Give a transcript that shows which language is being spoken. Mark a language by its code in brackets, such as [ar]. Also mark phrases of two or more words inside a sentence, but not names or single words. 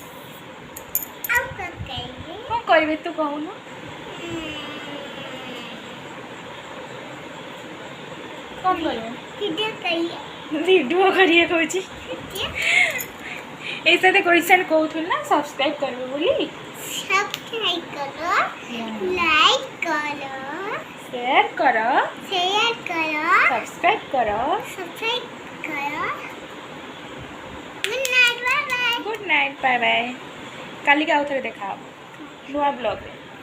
[or] କ'ଣ କରିବେ ତୁ କହୁନୁ କ'ଣ କରିବେ ଭିଡ଼ିଓ କରିବା କହୁଛି ଏଇ ସାଥେ କ୍ୱେଶ୍ଚନ କହୁଥିଲୁ ନା ସବସ୍କ୍ରାଇବ୍ କରିବେ ବୋଲି [hi] सब्सक्राइब करो लाइक करो शेयर करो सब्सक्राइब करो [en] good night bye bye [or] କାଲି କା ଆଉଥରେ ଦେଖା ନୂଆ ବ୍ଲଗ୍